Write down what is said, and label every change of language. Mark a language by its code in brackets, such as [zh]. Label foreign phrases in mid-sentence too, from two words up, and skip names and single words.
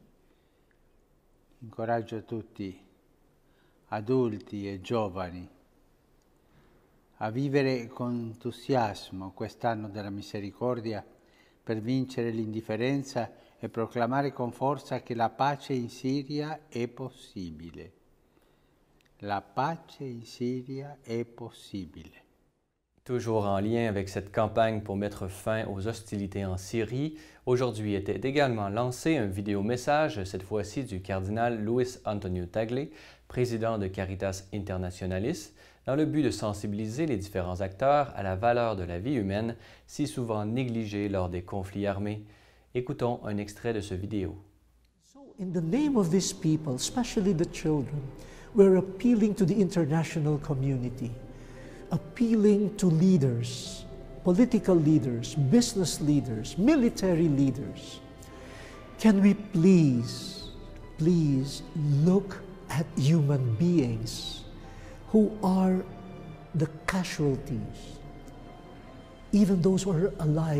[it] Incoraggio tutti, adulti e giovani, a vivere con entusiasmo quest'anno della misericordia per vincere l'indifferenza e proclamare con forza che la pace in Siria è possibile. La pace in Siria è possibile. [fr] Toujours en lien avec cette campagne pour mettre fin aux hostilités en Syrie, aujourd'hui était également lancé un vidéo-message, cette fois-ci du cardinal Luis Antonio Tagle, président de Caritas Internationalis, dans le but de sensibiliser les différents acteurs à la valeur de la vie humaine, si souvent négligée lors des conflits armés. Écoutons un extrait de ce vidéo. [en] So in the name of these people, especially the children, we're appealing to the international community, appealing to leaders, political leaders, business leaders, military leaders. Can we please look at human beings who are the casualties, even those who are alive.